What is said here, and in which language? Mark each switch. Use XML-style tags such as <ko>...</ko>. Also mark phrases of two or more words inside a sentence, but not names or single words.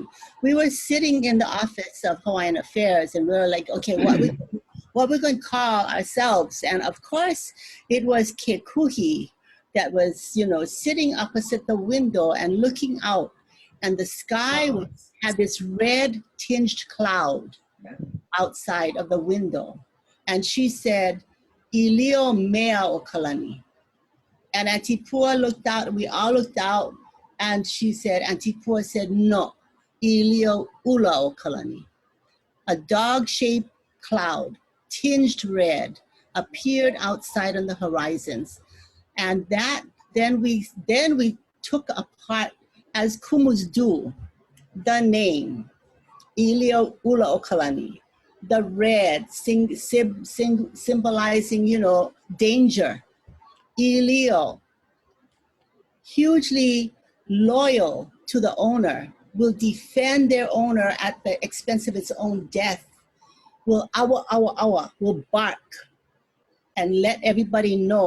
<en>We were sitting in the office of Hawaiian Affairs, and we were like, okay, what we're going to call ourselves? And of course, it was Kekuhi that was, you know, sitting opposite the window and looking out, and the sky had this red tinged cloud outside of the window. And she said, ʻīlioʻulaokalani. And Auntie Pua looked out, we all looked out, and she said, Auntie Pua said, no, ʻīlioʻulaokalani. A dog-shaped cloud, tinged red, appeared outside on the horizons. And that, then we took apart, as kumus do, the name, ʻīlioʻulaokalani. The red, symbolizing, you know, danger. ʻīlio, hugely loyal to the owner, will defend their owner at the expense of its own death, will will bark and let everybody know.</en>